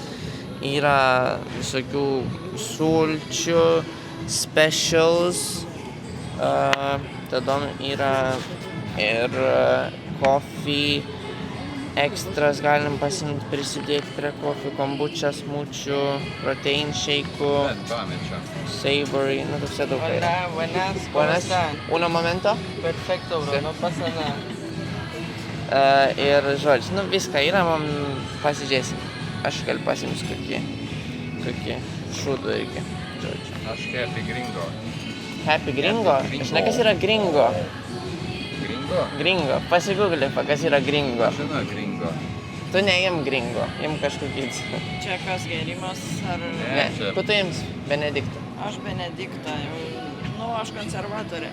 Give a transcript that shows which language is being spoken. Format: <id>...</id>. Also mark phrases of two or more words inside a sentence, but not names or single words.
<lt>Yra visokių sulčių, specials, tada yra ir coffee, ekstras galim pasimti, prisidėti prie coffee, kombučia, smučių,</lt> <en>protein shake'ų,</en> <lt>savory, toks daug yra.</lt> <es>Buenas, uno momento. Perfecto, bro, no pasa nada.</es> <lt>Ir žodžiu, viską yra, man pasižiūrėsim. Aš galiu pasiims kokie šūdų irgi, žodžiu. Aš happy gringo. Happy gringo? Žinai, kas yra gringo? Gringo. Pasigūglė, kas yra gringo. Aš žinau gringo. Tu neim gringo, im kažkokį. Čia kas gėrimas ar... Ne, ku tu ims? Benediktą. Aš Benediktą, aš konservatorė.</lt>